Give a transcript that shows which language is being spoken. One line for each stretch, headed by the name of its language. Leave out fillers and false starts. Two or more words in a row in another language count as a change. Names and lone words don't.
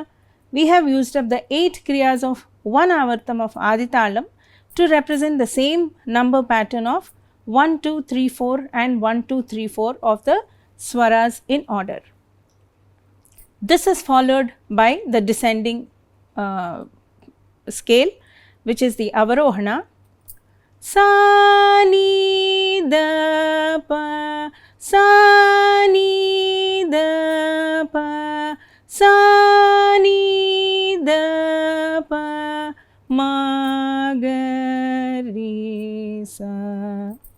English: We have used up the 8 kriyas of one Avartam of Aditalam to represent the same number pattern of 1, 2, 3, 4 and 1, 2, 3, 4 of the Swaras in order. This is followed by the descending scale, which is the Avarohana. Sa Ni Da Pa, Sa Ni Da Pa, Sa Ni Da Pa Ma Ga Re Sa.